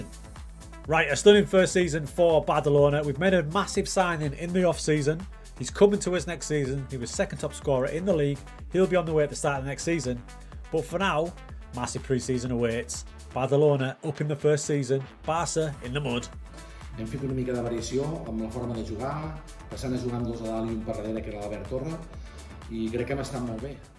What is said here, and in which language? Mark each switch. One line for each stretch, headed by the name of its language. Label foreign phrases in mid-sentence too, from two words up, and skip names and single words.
English: Right, a stunning first season for Badalona. We've made a massive signing in the off-season. He's coming to us next season. He was second top scorer in the league. He'll be on the way at the start of the next season. But for now, massive pre-season awaits. Badalona up in the first season, Barça in the mud.
Catalan: Hem fet una mica de variació amb la forma de jugar, passant a jugar amb 2 a dalt i un per darrere, que era l'Albert Torra, i crec que hem estat molt bé.